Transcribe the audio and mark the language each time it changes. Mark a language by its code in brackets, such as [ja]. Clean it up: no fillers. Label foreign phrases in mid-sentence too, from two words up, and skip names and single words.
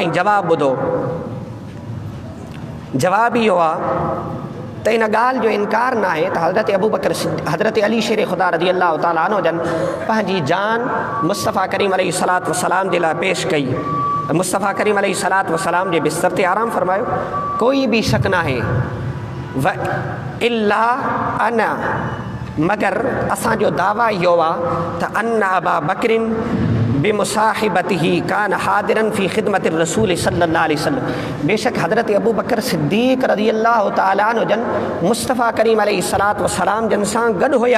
[sd] ऐं जवाबु ॿुधो, जवाबु इहो आहे त इन ॻाल्हि जो इनकार न आहे त हज़रत अबू बकर हज़रत अली शेर ख़ुदा [ar] رضي الله تعالى عنه [sd] जन पंहिंजी जान मुस्तफ़ा करीम [ar] عليه الصلاة والسلام [sd] जे लाइ पेश कई। मुस्तफ़ा करीम [ar] عليه الصلاة والسلام [sd] जे बिस्तर ते आराम फरमायो। कोई बि शक न आहे [ar] وإلا أنا, [sd] मगर असांजो दावा इहो आहे त [ar] أن أبا بكر بمصاحبته كان حاضرا في خدمة رسول صلى الله عليه وسلم, [sd] बेशक हज़रत अबू बकर सिद्दीक़ [ar] رضي الله تعالى عنه [sd] जन मुस्तफ़ा करीम [ar] عليه الصلاة والسلام [sd] जन सां गॾु हुया।